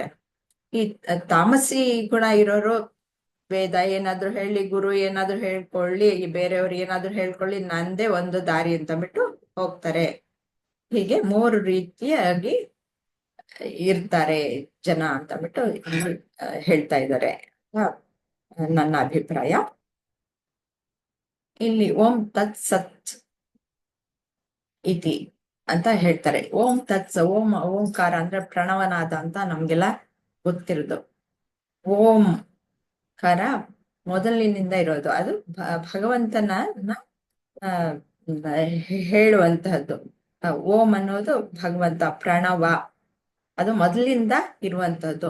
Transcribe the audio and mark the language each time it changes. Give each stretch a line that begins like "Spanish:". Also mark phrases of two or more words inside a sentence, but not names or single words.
Kannada: ಈ ತಾಮಸಿ ಗುಣ ಇರೋರು ವೇದ ಏನಾದ್ರು ಹೇಳಿ, ಗುರು ಏನಾದ್ರು ಹೇಳ್ಕೊಳ್ಳಿ, ಈ ಬೇರೆಯವ್ರು ಏನಾದ್ರು ಹೇಳ್ಕೊಳ್ಳಿ, ನಂದೇ ಒಂದು ದಾರಿ ಅಂತಂದ್ಬಿಟ್ಟು ಹೋಗ್ತಾರೆ. ಹೀಗೆ ಮೂರು ರೀತಿಯಾಗಿ ಇರ್ತಾರೆ ಜನ ಅಂತಂದ್ಬಿಟ್ಟು ಹೇಳ್ತಾ ಇದ್ದಾರೆ ನನ್ನ ಅಭಿಪ್ರಾಯ. ಇಲ್ಲಿ
Sanskrit: ಓಂ ತತ್ ಸತ್ ಇತಿ
Kannada: ಅಂತ ಹೇಳ್ತಾರೆ. ಓಂ ತತ್ಸ, ಓಂಕಾರ ಅಂದ್ರೆ ಪ್ರಣವನಾದ ಅಂತ ನಮ್ಗೆಲ್ಲ ಗೊತ್ತಿರೋದು. ಓಂಕಾರ ಮೊದಲಿನಿಂದ ಇರೋದು, ಅದು ಭಗವಂತನ ಹೇಳುವಂತಹದ್ದು. ಓಂ ಅನ್ನೋದು ಭಗವಂತ, ಪ್ರಣವ ಅದು ಮೊದಲಿಂದ ಇರುವಂತಹದ್ದು.